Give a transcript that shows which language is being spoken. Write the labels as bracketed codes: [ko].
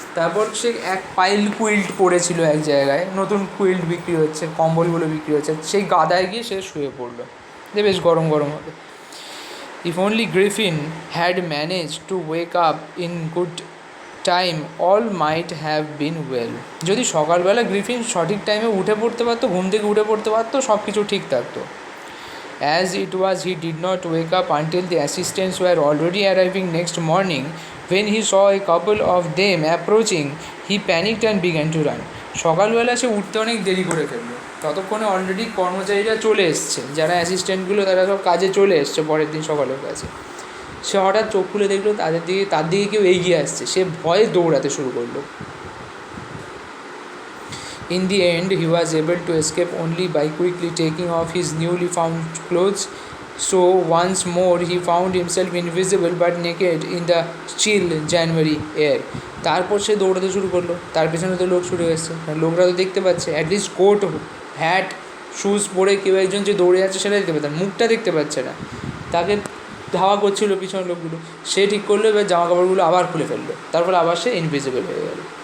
[bn] তারপর সে এক pile quilt পড়েছিল এক জায়গায়, নতুন কুইল্ট বিক্রি হচ্ছে, কম্বলগুলো বিক্রি হচ্ছে, সেই গাদায় গিয়ে সে শুয়ে পড়লো যে বেশ গরম গরম হবে। [en] If only Griffin had manage to wake up in good time all might have been well. [bn] যদি সকালবেলা গ্রিফিন সঠিক টাইমে উঠে পড়তে পারতো, ঘুম থেকে উঠে পড়তে পারতো, সব কিছু ঠিক থাকতো। [en] As it was, he did not wake up until the assistants were already arriving next morning. When he saw a couple of them approaching, he panicked and began to run. [bn] সকালবেলা সে উঠতে অনেক দেরি করে ফেললো, ততক্ষণে অলরেডি কর্মচারীরা চলে এসছে, যারা অ্যাসিস্ট্যান্টগুলো তারা সব কাজে চলে এসছে পরের দিন সকালের কাছে। সে হঠাৎ চোখ খুলে দেখলো তার দিকে কেউ এগিয়ে আসছে, সে ভয়ে দৌড়াতে শুরু করলো। [en] In the end, he was able to escape only by quickly taking off his newly found clothes. So once more he found himself invisible but naked in the chill January air. [bn] তারপর সে দৌড়াতে শুরু করলো, তার পেছনে তো লোক ছুটে এসছে, লোকরা তো দেখতে পাচ্ছে, অ্যাটলিস্ট কোট হ্যাট শুজ পরে কেউ একজন যে দৌড়ে যাচ্ছে সেটা দেখতে পাচ্ছে, মুখটা দেখতে পাচ্ছে না, তাকে ধাওয়া করছিল পিছনের লোকগুলো। সে ঠিক করলো এবার জামা কাপড়গুলো আবার খুলে ফেললো, তারপর আবার সে ইনভিজিবল হয়ে গেল।